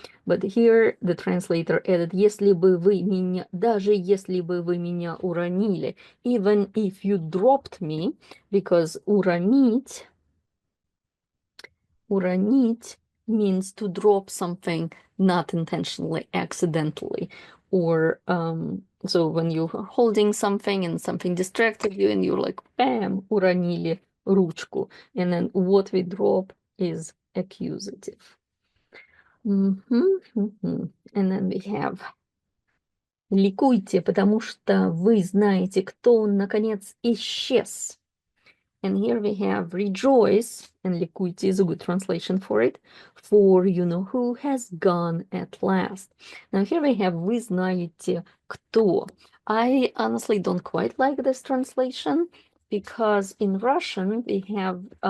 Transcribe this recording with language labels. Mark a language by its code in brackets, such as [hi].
[en] But here the translator added, [ru] если бы вы меня, даже если бы вы меня уронили, [en] even if you dropped me, because уронить means to drop something not intentionally, accidentally, or so when you're holding something and something distracted you and you're like, bam, [ru] уронили ручку. [en] And then what we drop is accusative. And then we have [ru] ликуйте, потому что вы знаете, кто он, наконец, исчез. [en] And here we have rejoice, and ликуйте is a good translation for it, for you know who has gone at last. Now here we have [ru] вы знаете кто. [en] I honestly don't quite like this translation because in Russian we have